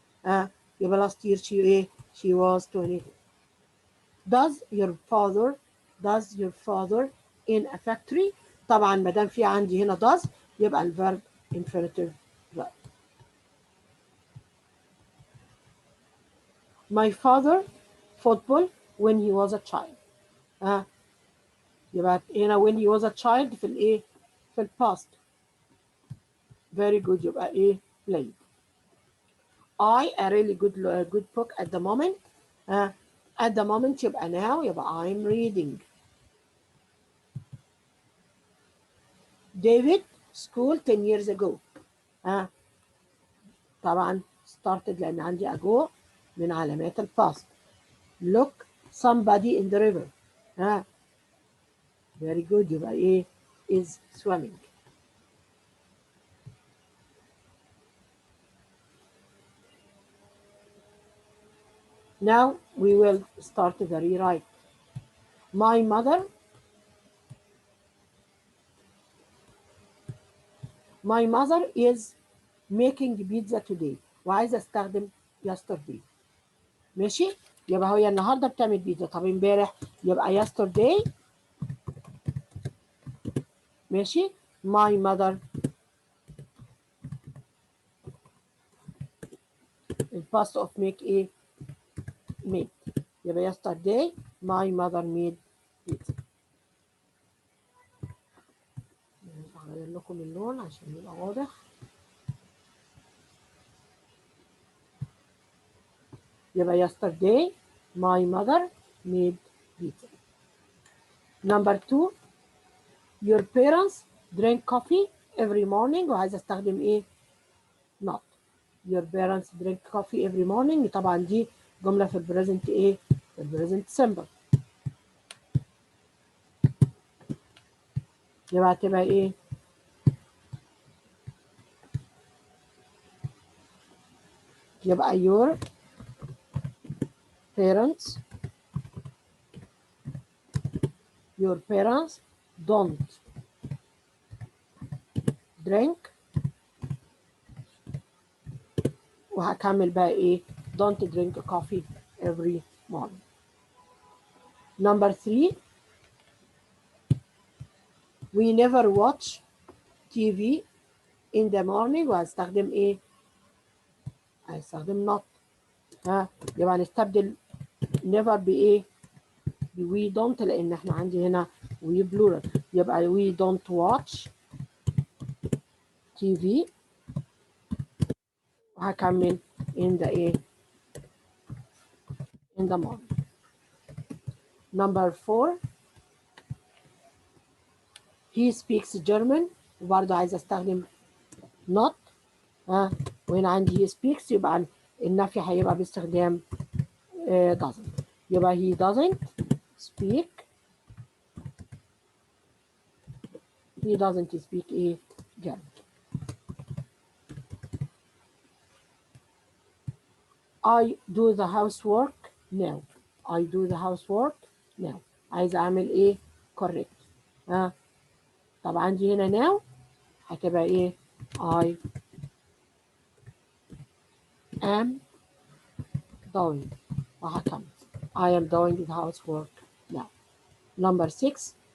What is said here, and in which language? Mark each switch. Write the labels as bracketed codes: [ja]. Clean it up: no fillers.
[en] يبقى last year she was 20. Does your father in a factory؟ [ar] طبعا ما دام في عندي هنا [en] does [ar] يبقى الفيرب [en] infinitive verb. My father football when he was a child. [ar] يبقى هنا [en] when he was a child [ar] في الايه؟ في الباست. [en] Very good. [ar] يبقى ايه؟ played. [en] I a really good book at the moment. At the moment يبقى now يبقى I'm reading. David school 10 years ago. [ar] طبعا started لأن عندي ago من علامات الباست. [en] Look somebody in the river. Very good. [ar] يبقى ايه؟ [en] is swimming. Now we will start the rewrite. My mother is making pizza today. [ar] وعايزه استخدم yesterday. ماشي؟ يبقى هي النهارده بتعمل بيتزا. طب امبارح يبقى yesterday. [en] ماشي؟ My mother. الباست of make ايه؟ made. يبقى yesterday my mother made pizza. [ar] هغير لكم اللون عشان يبقى واضح. [en] يبقى yesterday my mother made pizza. Number 2. Your parents drink coffee every morning. [ar] وعايزه استخدم ايه؟ not. [en] Your parents drink coffee every morning. [ar] طبعا دي جمله في البريزنت ايه؟ في البريزنت سمبل. يبقى هتبقى ايه؟ يبقى [en] your parents don't drink. [ar] وهكمل بقى ايه؟ [en] don't drink coffee every morning. Number 3. We never watch TV in the morning. [ar] وهستخدم ايه؟ هستخدم not. يبقى هنستبدل never بايه؟ we don't لان احنا عندي هنا we plural. [en] يبقى we don't watch TV. وهكمل in the ايه؟ in the morning. Number 4. He speaks German. [ar] وبرضه عايزه استخدم not. وهنا عندي [en] he speaks [ar] يبقى النفي هيبقى باستخدام doesn't. [en] يبقى he doesn't speak. He doesn't speak ايه؟ German. I do the housework now. I do the housework now. [ar] عايزه اعمل ايه؟ correct. طب عندي هنا now هتبقى ايه؟ [en] I am doing. وهكمل I am doing the housework now. Number 6.